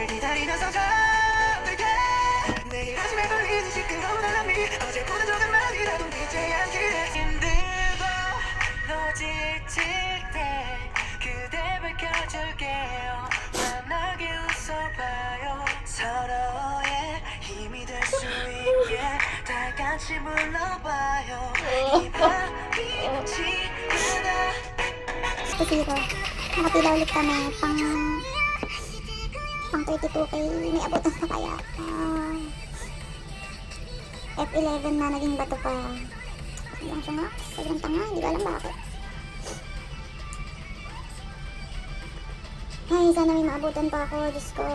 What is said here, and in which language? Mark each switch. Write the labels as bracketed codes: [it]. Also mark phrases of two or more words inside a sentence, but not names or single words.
[ko] 기다리면서 잠들게 내일 아침에 걸리는 시끄러운 알람이 어제보다 조금만이라도 늦지 않기를 힘들고 너 지칠 때 그대 밝혀줄게요 환하게 웃어봐요 서로의 힘이 될 수 있게 다 같이 불러봐요 이 밤이 지나가 [tl] Kasi ko, nakapila ulit kami pang 32k, may abutan pa kaya. F11 na naging bato pa. Sobrang siya nga, sobrang tanga, hindi ko alam bakit. Ay, sana may maabutan pa ako, Diyos ko.